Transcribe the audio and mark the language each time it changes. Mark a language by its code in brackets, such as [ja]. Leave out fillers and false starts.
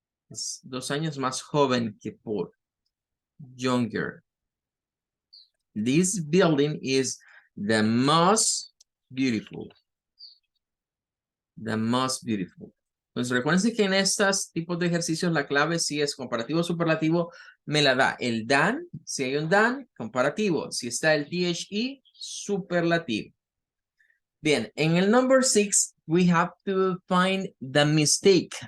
[es] Es 2 años más joven que Paul. [en] Younger. This building is the most beautiful. The most beautiful. [es] Pues recuerden que en estos tipos de ejercicios la clave si es comparativo o superlativo me la da el than, si hay un than, comparativo. Si está el THE, superlativo. Bien, en el [en] number 6 we have to find the mistake.